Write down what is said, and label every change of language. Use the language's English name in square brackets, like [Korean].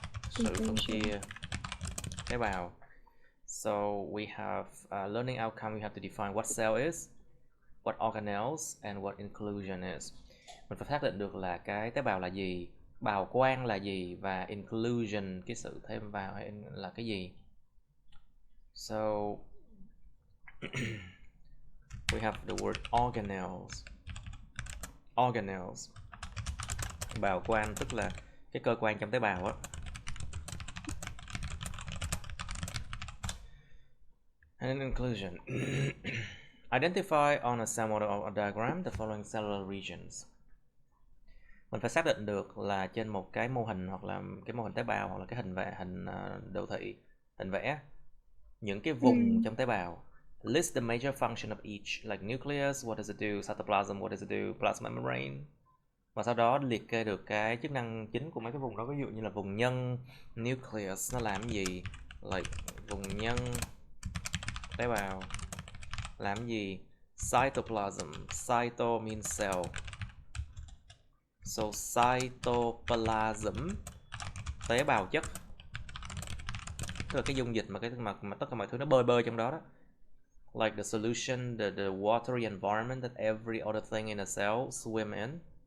[Vietnamese] Sự phân chia tế bào. [English] So we have learning outcome. We have to define what cell is, what organelles, and what inclusion is. [Vietnamese] Mình phải xác định được là cái tế bào là gì, bào quang là gì, và inclusion, cái sự thêm vào là cái gì. [English] So we have the word organelles. [Vietnamese] Organelles, bào quang tức là cái cơ quan trong tế bào á. [English] And inclusion. Identify on a cell model or diagram the following cellular regions. [Vietnamese] Mình phải xác định được là trên một cái mô hình hoặc là cái mô hình tế bào hoặc là cái hình đồ thị, hình vẽ những cái vùng trong tế bào. [English] List the major function of each, like nucleus, what does it do, cytoplasm, what does it do, plasma membrane. [Vietnamese] Và sau đó liệt kê được cái chức năng chính của mấy cái vùng đó, ví dụ như là vùng nhân, nucleus nó làm gì, like vùng nhân tế bào làm gì, cytoplasm, [English] cyto means cell. [Vietnamese] So cytoplasm, tế bào chất, tức là cái dung dịch mà tất cả mọi thứ nó bơi trong đó đó. [English] Like the solution, the watery environment that every other thing in a cell swim in.